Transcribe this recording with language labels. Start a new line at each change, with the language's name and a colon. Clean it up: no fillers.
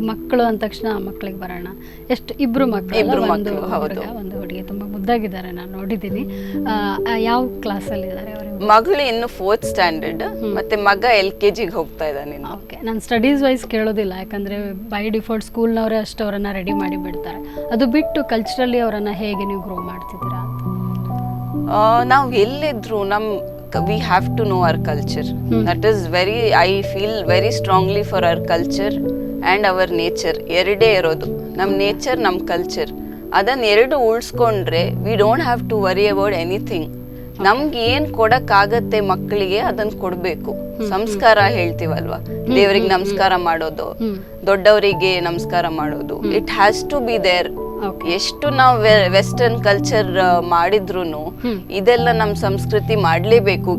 Kannada: ಈಗ ಮಕ್ಕಳು ಅಂದ ತಕ್ಷಣ ಮಕ್ಕಳಿಗೆ ಬರೋಣ. ಎಷ್ಟು ಇಬ್ರು ಮಕ್ಕಳು, ಒಂದು ಹುಡುಗ ಒಂದು ಹುಡುಗಿ, ತುಂಬಾ ಮುದ್ದಾಗಿದ್ದಾರೆ, ನಾನು ನೋಡಿದ್ದೀನಿ. ಯಾವ ಕ್ಲಾಸಲ್ಲಿ ಇದ್ದಾರೆ ಅವರು? ಮಗಳು ಇನ್ನು 4th ಸ್ಟ್ಯಾಂಡರ್ಡ್, ಮತ್ತೆ ಮಗ LKG ಹೋಗ್ತಾ ಇದ್ದಾನೆ. ಓಕೆ, ನಾನು ಸ್ಟಡೀಸ್ ವೈಸ್ ಕೇಳೋದಿಲ್ಲ, ಯಾಕಂದ್ರೆ ಬೈ ಡಿಫಾಲ್ಟ್ ಸ್ಕೂಲ್ನವರೇ ಅಷ್ಟು ಅವರನ್ನ ರೆಡಿ ಮಾಡಿ ಬಿಡ್ತಾರೆ. ಅದು ಬಿಟ್ಟು ಕಲ್ಚರಲಿ ಅವರನ್ನ ಹೇಗೆ ನೀವು ಗ್ರೋ ಮಾಡ್ತಿದ್ದೀರಾ? ನಾವು ಎಲ್ಲಿದ್ರು
English: we have to know our culture. That is I feel very strongly for our culture and our nature.
Kannada: ಎರಡೇ ಇರೋದು, ನಮ್ಮ ನೇಚರ್, ನಮ್ಮ ಕಲ್ಚರ್. ಅದನ್ನ ಎರಡು ಉಳಿಸ್ಕೊಂಡ್ರೆ
English: we don't have to worry about anything.
Kannada: ನಮ್ಗೆ ಏನ್ ಕೊಡಕ್ಕಾಗತ್ತೆ ಮಕ್ಕಳಿಗೆ ಅದನ್ನ ಕೊಡ್ಬೇಕು. ಸಂಸ್ಕಾರ ಹೇಳ್ತೀವಲ್ವಾ, ದೇವರಿಗೆ ನಮಸ್ಕಾರ ಮಾಡೋದು, ದೊಡ್ಡವರಿಗೆ ನಮಸ್ಕಾರ ಮಾಡೋದು,
English: It has to be there.
Kannada: ಎಷ್ಟು ನಾವು ವೆಸ್ಟರ್ನ್ ಕಲ್ಚರ್ ಮಾಡಿದ್ರುನು ಇದೆಲ್ಲ ನಮ್ ಸಂಸ್ಕೃತಿ ಮಾಡ್ಲೇಬೇಕು.